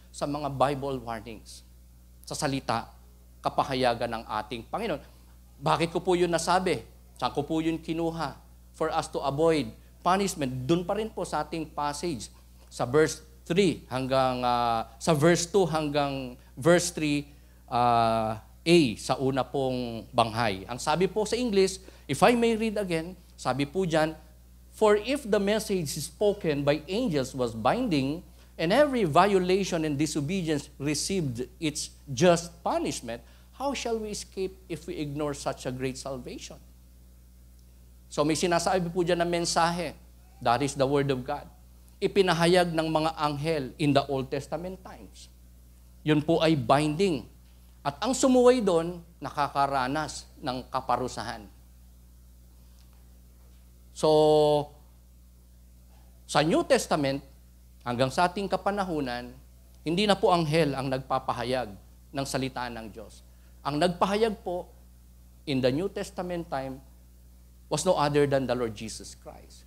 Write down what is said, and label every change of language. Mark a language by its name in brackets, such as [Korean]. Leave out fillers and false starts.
[Filipino] Sa mga Bible warnings, sa salita, kapahayagan ng ating Panginoon. Bakit ko po yun nasabi? Saan ko po yun kinuha? [English] For us to avoid punishment. [Filipino] Doon pa rin po sa ating passage, sa verse 3 hanggang, sa verse 2 hanggang verse 3, A, sa una pong banghay. Ang sabi po sa English, [English] if I may read again, [Filipino] sabi po dyan, [English] for if the message spoken by angels was binding, and every violation and disobedience received its just punishment, how shall we escape if we ignore such a great salvation? [Filipino] So may sinasabi po dyan na mensahe. [English] That is the Word of God. [Filipino] Ipinahayag ng mga anghel [English] in the Old Testament times. [Filipino] Yun po ay binding. At ang sumuway doon, nakakaranas ng kaparusahan. So, sa New Testament, hanggang sa ating kapanahunan, hindi na po anghel ang nagpapahayag ng salita ng Diyos. Ang nagpahayag po [English] in the New Testament time was no other than the Lord Jesus Christ.